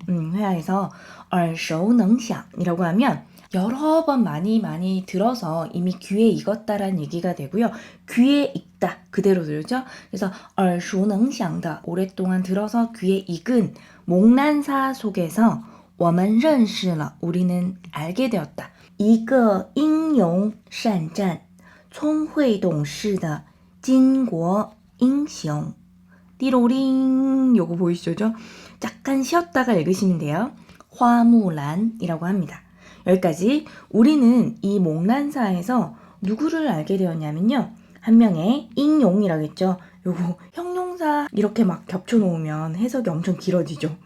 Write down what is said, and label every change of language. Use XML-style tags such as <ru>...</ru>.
<ko>회화에서 耳熟能详이라고 하면 여러 번 많이 들어서 이미 귀에 익었다라는 얘기가 되고요. 귀에 익다 그대로 들죠. 그래서</ko> <zh>耳熟能详的</zh> <ko>오랫동안 들어서 귀에 익은 몽란사 속에서</ko> <zh>我们认识了</zh> <ko>우리는 알게 되었다.</ko> <zh>一个英勇善战聪慧懂事的巾帼英雄</zh> <ko>띠로링 요거 보이시죠? 잠깐 쉬었다가 읽으시면 돼요. 화무란이라고 합니다. 여기까지 우리는 이 몽란사에서 누구를 알게 되었냐면요. 한 명의 잉용이라고 했죠. 요거 형용사 이렇게 막 겹쳐놓으면 해석이 엄청 길어지죠.</ko>